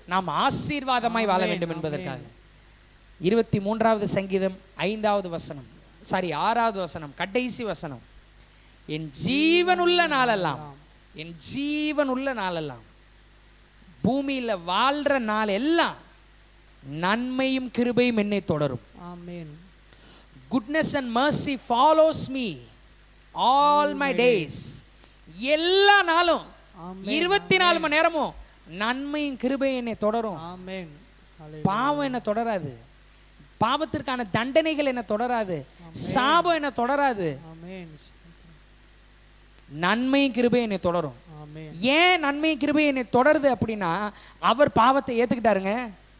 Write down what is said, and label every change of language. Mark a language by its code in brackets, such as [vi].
[ta] நாம் ஆசீர்வாதமாய் வாழ வேண்டும் என்பதற்காக. 23வது சங்கீதம் 5வது வசனம், 6வது வசனம், கடைசி வசனம். என் ஜீவனுள்ள நாளெல்லாம், என் ஜீவனுள்ள நாளெல்லாம், பூமியில வாழ்ற நாள் எல்லாம் நன்மையும் கிருபையும் என்னை தொடரும். ஆமென். [en] Goodness and mercy follows me all my days. [ta] எல்லா நாளும் 24 மணி நேரமும் நன்மையும் கிருபையும் என்னை தொடரும். ஆமென். பாவம் என்ன தொடராது, பாவத்திற்கான தண்டனைகள் என்ன தொடராது, சாபம் என்ன தொடராது. ஆமென். நன்மையும் கிருபையும் என்னை தொடரும். ஏன் நன்மை கிருபை என்னை தொடருது அப்படின்னா, அவர் பாவத்தை ஏத்துக்கிட்டாருங்க,